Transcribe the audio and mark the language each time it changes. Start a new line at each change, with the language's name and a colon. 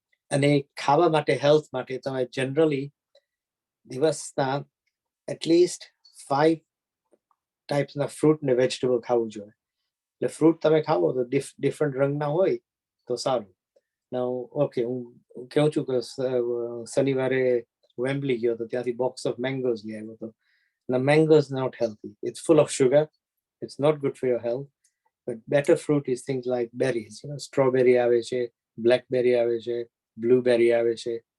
Gujarati: અને ખાવા માટે, હેલ્થ માટે તમે જનરલી દિવસના એટલીસ્ટ 5 ટાઈપ્સના ફ્રૂટ ને વેજીટેબલ ખાવું જોઈએ. એટલે ફ્રૂટ તમે ખાવો તો ડિફરન્ટ રંગના હોય તો સારું. ઓકે, હું કહું છું કે શનિવારે વેમ્બલી ગયો તો ત્યાંથી બોક્સ ઓફ મેંગોઝ લઈ આવ્યો હતો.
English: Now mangoes not healthy. It's full of sugar. It's not good for your health. But better fruit is things like berries.
Gujarati: Strawberry આવે છે, blackberry આવે છે, blueberry આવે છે.